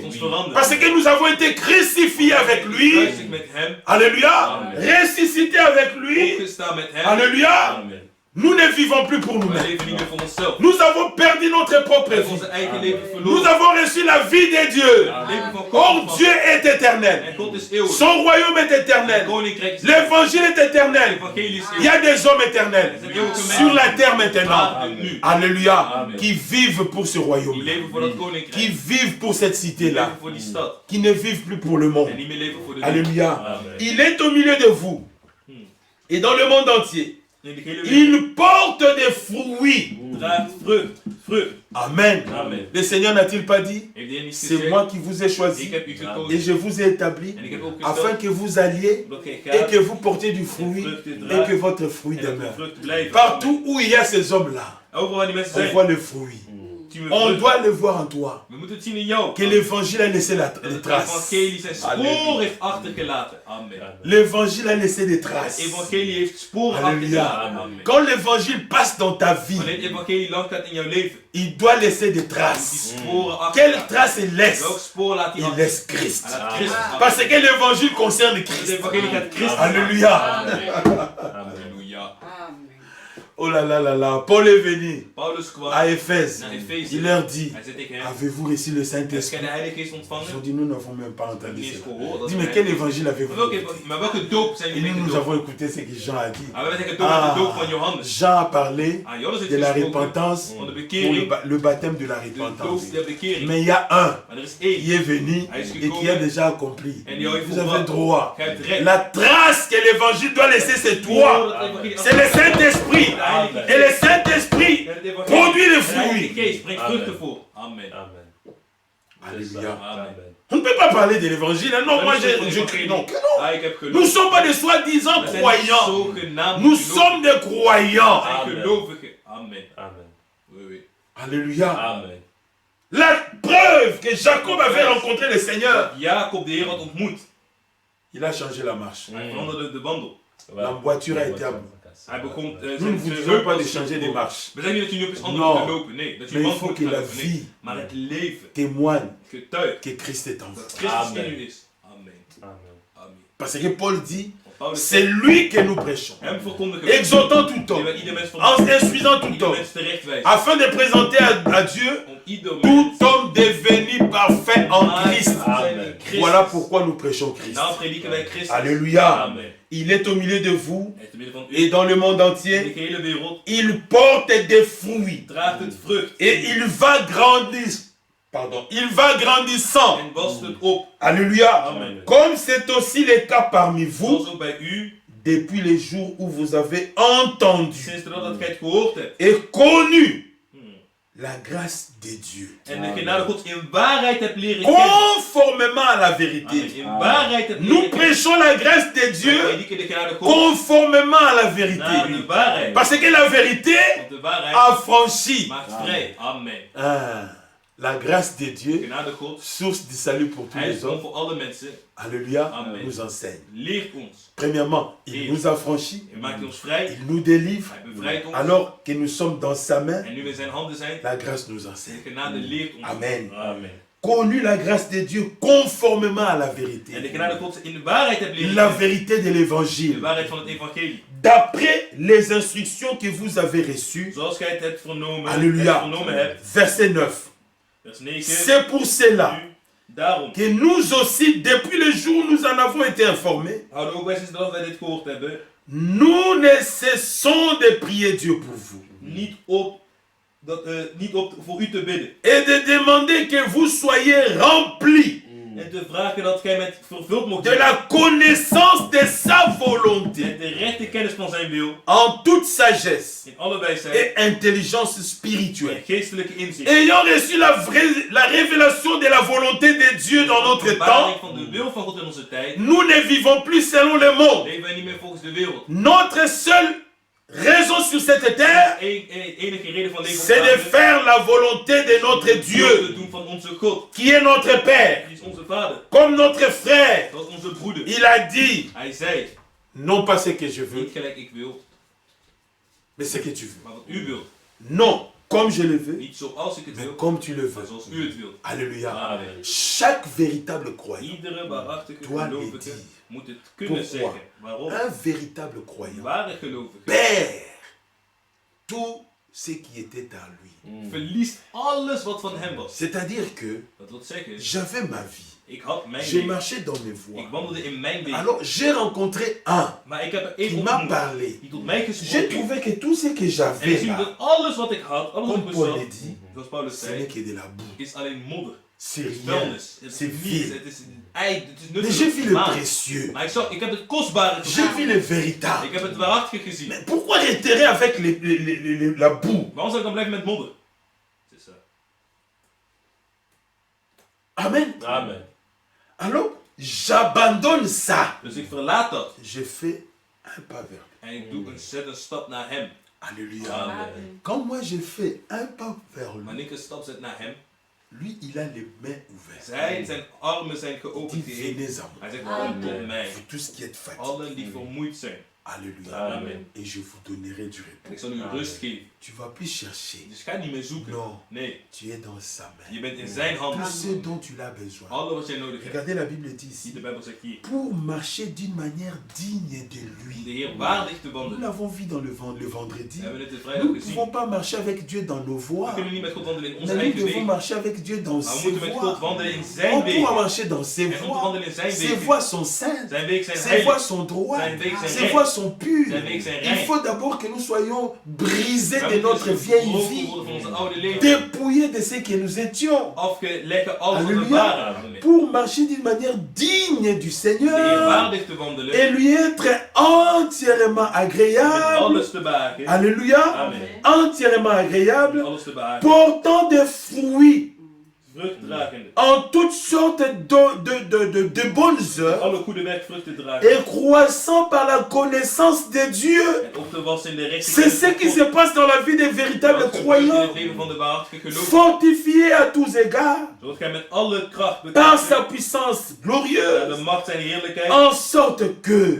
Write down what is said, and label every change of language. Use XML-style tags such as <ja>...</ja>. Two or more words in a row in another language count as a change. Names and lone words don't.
<fr>Parce que nous avons été crucifiés avec lui,</fr> <nl>Gekruisigd met hem,</nl> <fr>alléluia, ressuscités avec lui,</fr> <nl>opgestaan met hem.</nl> <fr>alléluia. Amen. Nous ne vivons plus pour</fr> <nl>Wij</nl> <fr>nous-mêmes.</fr> <nl>leven niet meer voor onszelf.</nl> <fr>Nous avons perdu notre propre</fr> <nl>We hebben</nl> <fr>vie.</fr> <nl>onze eigen leven</nl> <fr>Nous</fr> <nl>verloren.</nl> <fr>avons reçu la vie de Dieu.</fr> <nl>Het leven van</nl> <fr>Or,</fr> <nl>God.</nl> <fr>Dieu est éternel.</fr> <nl>En God is eeuwig.</nl> <fr>Son royaume est</fr> <nl>Het</nl> <fr>éternel.</fr> <nl>koninkrijk is</nl> <fr>L'évangile est</fr> <nl>Het</nl> <fr>éternel.</fr> <nl>evangelie is</nl> <fr>Il y</fr> <nl>eeuwig.</nl> <fr>a des hommes éternels sur la terre maintenant.</fr> <nl>Maar nu.</nl> <fr>Alléluia. Amen. Qui vivent pour ce</fr> <nl>Die</nl> <fr>royaume.</fr> <nl>leven voor dat</nl> <fr>Qui</fr> <nl>koninkrijk.</nl> <fr>vivent pour cette</fr> <nl>Die</nl> <fr>cité-là.</fr> <nl>leven voor die stad.</nl> <fr>Qui ne vivent plus pour le monde.</fr> <nl>En niet meer leven voor de</nl> <fr>Alléluia. Amen. Il est au milieu de vous. Et dans le monde entier.</fr> <nl>In de gehele wereld.</nl> <fr>Il porte des fruits.</fr> <nl>Draagt vrucht. Vrucht. Amen. Amen.</nl> <fr>Le Seigneur n'a-t-il pas dit?</fr> <nl>Heeft de Heer niet</nl> <fr>C'est</fr> <nl>gezegd?</nl> <fr>moi qui vous ai</fr> <nl>Ik</nl> <fr>choisi.</fr> <nl>heb u</nl> <fr>Et</fr> <nl>gekozen.</nl> <fr>je vous ai établi</fr> <nl>En ik heb ook</nl> <fr>afin</fr> <nl>gesteld.</nl> <fr>que vous alliez</fr> <nl>Omdat gij</nl> <fr>et</fr> <nl>gaat.</nl> <fr>que vous portiez du fruit et que votre fruit</fr> <nl>En dat de</nl> <fr>demeure.</fr> <nl>vruchten blijven.</nl> <fr>Partout où il y a ces hommes-là,</fr> <nl>Overal waar die mensen</nl> <fr>on</fr> <nl>zijn.</nl> <fr>voit le fruit.</fr> <nl>zien we</nl> <fr>On</fr> <nl>vrucht.</nl> <fr>doit le voir en toi.</fr> <nl>We moeten het zien in jou.</nl> <fr>Que l'évangile a laissé</fr> <nl>Dat</nl> <fr>les</fr> <nl>het</nl> <fr>traces.</fr> <nl>evangelie zijn spoor</nl> <fr>Alléluia.</fr> <nl>heeft achtergelaten. Amen.</nl> <fr>L'évangile a laissé des</fr> <nl>Het</nl> <fr>traces.</fr> <nl>evangelie heeft sporen</nl> <fr>Alléluia.</fr> <nl>achtergelaten. Amen.</nl> <fr>Quand l'évangile passe dans ta vie,</fr> <nl>Wanneer het evangelie lang gaat in jouw leven,</nl> <fr>il doit laisser des</fr> <nl>moet die</nl> <fr>traces.</fr> <nl>sporen</nl> <fr>Quelles</fr> <nl>achterlaten.</nl> <fr>traces il laisse?</fr> <nl>Welk spoor laat hij</nl> <fr>Il</fr> <nl>achter?</nl> <fr>laisse Christ.</fr> <nl>Hij laat Christus achter.</nl> <fr>Parce que l'évangile concerne</fr> <nl>Het</nl> <fr>Christ.</fr> <nl>evangelie gaat Christus.</nl> <fr>Alléluia.</fr> <nl>Halleluja. Amen.</nl> <fr>Oh là là là là, Paul est venu</fr> <nl>Paulus kwam</nl> <fr>à Éphèse.</fr> <nl>naar Efeze.</nl> <fr>Il leur dit,</fr> <nl>Hij zei tegen hen,</nl> <fr>avez-vous reçu le</fr> <nl>heb jij</nl> <fr>Saint-Esprit?</fr> <nl>de Heilige Geest</nl> <fr>Ils ont</fr> <nl>ontvangen?</nl> <fr>dit, nous n'avons même pas</fr> <nl>Ik</nl> <fr>entendu</fr> <nl>heb niet eens</nl> <fr>cela.</fr> <nl>gehoord.</nl> <fr>Il dit, mais quel évangile avez-vous écouté?</fr> <nl>Maar welke doop zijn jullie</nl> <fr>Et nous</fr> <nl>gedoopt?</nl> <fr>avons écouté ce que Jean a dit.</fr> <nl>Maar we hebben gedoopt met de doop van Johannes.</nl> <fr>Jean a parlé</fr> <nl>Johannes heeft</nl> <fr>de la</fr> <nl>gesproken</nl> <fr>repentance,</fr> <nl>van de</nl> <fr>pour</fr> <nl>bekering,</nl> <fr>le baptême de la</fr> <nl>de</nl> <fr>repentance.</fr> <nl>doop der bekering.</nl> <fr>Mais il y a un</fr> <nl>Maar er is</nl> <fr>qui</fr> <nl>één.</nl> <fr>est venu</fr> <nl>Hij is</nl> <fr>et qui a</fr> <nl>gekomen</nl> <fr>déjà accompli.</fr> <nl>en die heeft</nl> <fr>Vous avez</fr> <nl>volbracht.</nl> <fr>droit.</fr> <nl>Gij hebt recht.</nl> <fr>La trace que l'évangile doit laisser, c'est toi. C'est le Saint-Esprit. Et le Saint-Esprit produit les</fr> <nl>De Heilige</nl> <fr>fruits.</fr> <nl>Geest brengt vruchten voor. Amen. Amen.</nl> <fr>Alléluia. Amen. On ne peut pas parler de l'évangile. Hein. Non, moi je crie non.</fr> <nl>Ah, ik heb</nl> <fr>Nous ne</fr> <nl>geloof.</nl> <fr>sommes pas des soi-disant</fr> <nl>We zijn</nl> <fr>croyants.</fr> <nl>zogenaamd</nl> <fr>Nous</fr> <nl>gelovigen.</nl> <fr>sommes des croyants.</fr> <nl>We zijn gelovigen. Amen. Amen.</nl> <fr>Oui, oui. Alléluia. Amen. La preuve que Jacob avait rencontré le Seigneur,</fr> <nl>Jacob de Heer had ontmoet.</nl> <fr>il a changé la marche.</fr> <nl>Hij veranderde de wandel.</nl> <fr>La voiture a été à bout.</fr> <nl>Hij begon</nl> <fr>Nous ne vous disons pas de changer de marche.</fr> <nl>We zeggen niet dat je nu op eens anders</nl> <fr>Non.</fr> <nl>moet lopen. Nee, dat je</nl> <fr>Mais il</fr> <nl>wandel</nl> <fr>faut</fr> <nl>moet</nl> <fr>que</fr> <nl>gaan</nl> <fr>la</fr> <nl>lopen. Nee.</nl> <fr>vie</fr> <nl>Maar het leven</nl> <fr>témoigne</fr> <nl>getuigt</nl> <fr>que Christ est en vous.</fr> <nl>dat Christus in Amen. u is. Amen. Amen. Amen.</nl> <fr>Parce que Paul dit,</fr> <nl>Want Paulus</nl> <fr>c'est lui que nous prêchons,</fr> <nl>hem verkondigen wij.</nl> <fr>exhortant tout</fr> <nl>Die</nl> <fr>homme,</fr> <nl>wij ieder mens</nl> <fr>en</fr> <nl>verkondigen.</nl> <fr>instruisant tout</fr> <nl>Ieder</nl> <fr>homme,</fr> <nl>mens terechtwijzen.</nl> <fr>afin de présenter à Dieu</fr> <nl>Om ieder</nl> <fr>tout</fr> <nl>mens</nl> <fr>homme devenu parfait en Christ. Amen. Voilà pourquoi nous prêchons Christ.</fr> <nl>Nou prediken wij Christus.</nl> <fr>Alléluia. Amen. Il est au milieu de vous</fr> <nl>Hij is te midden van u.</nl> <fr>et dans le monde</fr> <nl>In</nl> <fr>entier.</fr> <nl>de hele wereld</nl> <fr>Il porte des fruits</fr> <nl>draagt het vrucht.</nl> <fr>et il va grandir. Pardon, il va grandissant.</fr> <nl>En wast het op.</nl> <fr>Alléluia. Amen. Comme c'est aussi le cas parmi vous,</fr> <nl>Zoals ook bij u.</nl> <fr>depuis les jours où vous avez entendu</fr> <nl>Sinds de dag dat gij het gehoord hebt.</nl> <fr>et connu la grâce de Dieu,</fr> <nl>En de genade Gods in waarheid hebt leren kennen.</nl> <fr>conformément à la Amen. vérité.</fr> <nl>In waarheid hebt</nl> <fr>Nous</fr> <nl>leren kennen.</nl> <fr>prêchons la grâce de</fr> <nl>Wij</nl> <fr>Dieu</fr> <nl>prediken de genade Gods</nl> <fr>conformément à la</fr> <nl>naar</nl> <fr>vérité.</fr> <nl>de waarheid.</nl> <fr>Parce que la vérité</fr> <nl>Want de waarheid</nl> <fr>affranchit.</fr> <nl>maakt vrij. Amen.</nl> <fr>Ah, la grâce de Dieu,</fr> <nl>Genade Gods.</nl> <fr>source du salut pour tous</fr> <nl>Hij</nl> <fr>les</fr> <nl>is</nl> <fr>hommes,</fr> <nl>voor alle mensen.</nl> <fr>alléluia,</fr> <nl>Amen.</nl> <fr>nous enseigne.</fr> <nl>Leert ons.</nl> <fr>Premièrement, il nous affranchit,</fr> <nl>Hij maakt ons vrij.</nl> <fr>il nous délivre,</fr> <nl>Hij bevrijdt ons.</nl> <fr>alors que nous sommes dans sa main,</fr> <nl>En nu we in zijn handen zijn.</nl> <fr>la grâce nous</fr> <nl>De</nl> <fr>enseigne.</fr> <nl>genade leert ons. Amen. Amen.</nl> <fr>Connu la grâce de Dieu conformément à la</fr> <nl>En de</nl> <fr>vérité.</fr> <nl>genade Gods in de waarheid hebt leren</nl> <fr>La</fr> <nl>kennen.</nl> <fr>vérité de</fr> <nl>De</nl> <fr>l'évangile.</fr> <nl>waarheid van het evangelie.</nl> <fr>D'après les instructions que vous avez reçues,</fr> <nl>Zoals gij het hebt vernomen.</nl> <fr>alléluia,</fr> <nl>vernomen hebt.</nl> <fr>verset 9.</fr> <nl>Vers 9.</nl> <fr>C'est pour cela</fr> <nl>Nu, daarom.</nl> <fr>que nous aussi, depuis le jour où nous en avons été informés,</fr> <nl>Houden ook wij sinds dat wij dit gehoord hebben.</nl> <fr>nous ne cessons de prier Dieu pour vous</fr> <nl>Niet op voor u te bidden.</nl> <fr>et de demander que vous soyez remplis</fr> <nl>En te vragen dat gij met vervuld mocht</nl> <fr>de</fr> <nl>worden.</nl> <fr>la connaissance de sa volonté</fr> <nl>Met de rechte kennis van zijn wil.</nl> <fr>en toute sagesse</fr> <nl>In alle wijsheid.</nl> <fr>et intelligence</fr> <nl>En</nl> <fr>spirituelle.</fr> <nl>geestelijke inzicht.</nl> <fr>Ayant reçu la révélation de la volonté de Dieu dans notre</fr> <nl>Openbaring</nl> <fr>temps,</fr> <nl>van de wil van God in onze tijd.</nl> <fr>nous ne vivons plus selon le monde.</fr> <nl>Leven wij niet meer volgens de wereld.</nl> <fr>Notre seule raison sur cette terre,</fr> <nl>Enige reden van leven op</nl> <fr>c'est de</fr> <nl>aarde</nl> <fr>faire la volonté de notre</fr> <nl>te</nl> <fr>Dieu,</fr> <nl>doen van onze God.</nl> <fr>qui est notre Père,</fr> <nl>Die is onze vader.</nl> <fr>comme notre frère.</fr> <nl>Dat is onze broeder.</nl> <fr>Il a dit,</fr> <nl>Hij zei,</nl> <fr>non pas ce que je veux,</fr> <nl>niet gelijk ik wil,</nl> <fr>mais ce que tu veux.</fr> <nl>maar wat u wilt.</nl> <fr>Non, comme je le veux,</fr> <nl>Niet zoals ik het</nl> <fr>mais</fr> <nl>wil,</nl> <fr>comme tu le</fr> <nl>maar</nl> <fr>veux.</fr> <nl>zoals u het wilt.</nl> <fr>Alléluia. Amen. Chaque véritable croyant,</fr> <nl>Iedere waarachtige</nl> <fr>Doit le</fr> <nl>gelovige</nl> <fr>dire.</fr> <nl>moet het kunnen</nl> <fr>Pourquoi?</fr> <nl>zeggen. Waarom?</nl> <fr>un véritable</fr> <nl>Een</nl> <fr>croyant</fr> <nl>ware gelovige</nl> <fr>perd tout ce qui était à lui.</fr> <nl>verliest alles wat van hem was.</nl> <fr>C'est-à-dire que</fr> <nl>Dat wil zeggen,</nl> <fr>j'avais ma vie,</fr> <nl>ik had mijn</nl> <fr>j'ai</fr> <nl>leven.</nl> <fr>marché dans mes</fr> <nl>Ik</nl> <fr>voies.</fr> <nl>wandelde in mijn weg.</nl> <fr>Alors j'ai rencontré un</fr> <nl>Maar ik heb er</nl> <fr>qui</fr> <nl>één</nl> <fr>m'a</fr> <nl>ontmoet</nl> <fr>parlé.</fr> <nl>die tot mij</nl> <fr>J'ai</fr> <nl>gesproken.</nl> <fr>trouvé que tout ce que</fr> <nl>En ik</nl> <fr>j'avais</fr> <nl>zie</nl> <fr>là,</fr> <nl>dat alles wat ik had, alles wat</nl> <fr>comme</fr> <nl>ik</nl> <fr>Paul</fr> <nl>bezat,</nl> <fr>l'a dit,</fr> <nl>zoals Paulus</nl> <fr>ce n'est</fr> <nl>zei,</nl> <fr>que de la boue.</fr> <nl>is alleen modder.</nl> <fr>C'est</fr> <nl>Het is</nl> <fr>rien.</fr> <nl>vuilnis. Het is</nl> <fr>C'est</fr> <nl>niets.</nl> <fr>vide.</fr> <nl>Het is ei. Het is</nl> <fr>Mais j'ai vu</fr> <nl>nutteloos.</nl> <fr>le</fr> <nl>Maar,</nl> <fr>précieux.</fr> <nl>maar ik heb het kostbare</nl> <fr>J'ai</fr> <nl>gezien.</nl> <fr>vu le véritable.</fr> <nl>Ik heb het waarachtige gezien.</nl> <fr>Mais pourquoi réitérer avec la boue?</fr> <nl>Waarom zou ik dan blijven met modder? Het is zo. Amen. Amen.</nl> <fr>Alors, j'abandonne ça.</fr> <nl>Dus ik verlaat dat.</nl> <fr>Je fais un pas vers lui.</fr> <nl>En ik doe zet een stap naar hem.</nl> <fr>Alléluia. Amen. Quand moi je fais un pas vers lui,</fr> <nl>Wanneer ik een stap zet naar hem,</nl> <fr>lui il a les mains ouvertes.</fr> <nl>zijn armen zijn</nl> <fr>Il</fr> <nl>geopend.</nl> <fr>dit venez à moi,</fr> <nl>Hij zegt, Amen. kom tot mij.</nl> <fr>vous tous qui êtes fatigués.</fr> <nl>Allen die vermoeid zijn.</nl> <fr>Alléluia. Amen. Et je vous donnerai du repos.</fr> <nl>Ik zal u rust geven.</nl> <fr>Tu ne vas plus chercher.</fr> <nl>Dus ga niet meer zoeken.</nl> <fr>Non,</fr> <nl>Nee,</nl> <fr>tu es dans sa main.</fr> <nl>je bent in zijn handen.</nl> <fr>Tout ce dont tu as besoin.</fr> <nl>Alles wat jij nodig hebt.</nl> <fr>Regardez, la Bible dit</fr> <nl>Zie</nl> <fr>ici.</fr> <nl>de Bijbel zegt hier.</nl> <fr>Pour marcher d'une manière digne de</fr> <nl>De</nl> <fr>lui.</fr> <nl>Heer waardig te</nl> <fr>Nous</fr> <nl>wandelen.</nl> <fr>l'avons vu dans le vendredi.</fr> <nl>We hebben het de</nl> <fr>Nous</fr> <nl>vrijdag</nl> <fr>ne</fr> <nl>gezien.</nl> <fr>pouvons pas marcher avec Dieu dans nos</fr> <nl>We</nl> <fr>voies.</fr> <nl>kunnen niet met God wandelen in onze</nl> <fr>Mais nous</fr> <nl>eigen</nl> <fr>devons</fr> <nl>wegen.</nl> <fr>marcher avec Dieu dans</fr> <nl>Maar we</nl> <fr>ses</fr> <nl>moeten met God</nl> <fr>voies.</fr> <nl>wandelen in</nl> <fr>On</fr> <nl>zijn</nl> <fr>pourra</fr> <nl>wegen.</nl> <fr>marcher dans ses</fr> <nl>En om te</nl> <fr>voies.</fr> <nl>wandelen in zijn</nl> <fr>Ses</fr> <nl>wegen.</nl> <fr>voies sont saintes.</fr> <nl>Zijn wegen zijn</nl> <fr>Ses</fr> <nl>heilig.</nl> <fr>voies sont droites.</fr> <nl>Zijn wegen zijn</nl> <fr>Ses</fr> <nl>recht.</nl> <fr>voies sont pures.</fr> <nl>Zijn wegen zijn</nl> <fr>Il</fr> <nl>rein.</nl> <fr>faut d'abord que nous soyons brisés</fr> <nl>We</nl> <fr>de</fr> <nl>moeten</nl> <fr>notre</fr> <nl>dus</nl> <fr>vieille</fr> <nl>gebroken</nl> <fr>vie.</fr> <nl>worden van onze oude leven.</nl> <fr>Dépouillés de ce que nous étions.</fr> <nl>Afgeleggen alles wat we</nl> <fr>Alléluia.</fr> <nl>waren.</nl> <fr>Pour marcher d'une manière digne du</fr> <nl>De Heer</nl> <fr>Seigneur.</fr> <nl>waardig te wandelen.</nl> <fr>Et lui être entièrement</fr> <nl>Met</nl> <fr>agréable.</fr> <nl>alles te behagen.</nl> <fr>Alléluia. Amen. Entièrement</fr> <nl>Met</nl> <fr>agréable.</fr> <nl>alles te behagen.</nl> <fr>Portant des fruits</fr> <nl>Vruchtdragende.</nl> <fr>en toutes sortes de bonnes œuvres.</fr> <nl>Alle goede werkvruchten dragen.</nl> <fr>Et croissant par la connaissance de Dieu.</fr> <nl>En op te wassen in de</nl> <fr>C'est ce qui se passe dans la vie des véritables</fr> <nl>Dat gebeurt in</nl> <fr>croyants.</fr> <nl>het leven van de waarachtige gelovigen.</nl> <fr>Fortifiés à tous égards</fr> <nl>Zodat gij met alle kracht</nl> <fr>par sa</fr> <nl>bekend</nl> <fr>puissance</fr> <nl>bent.</nl> <fr>glorieuse.</fr> <nl>De macht zijn heerlijkheid.</nl> <fr>En sorte que</fr>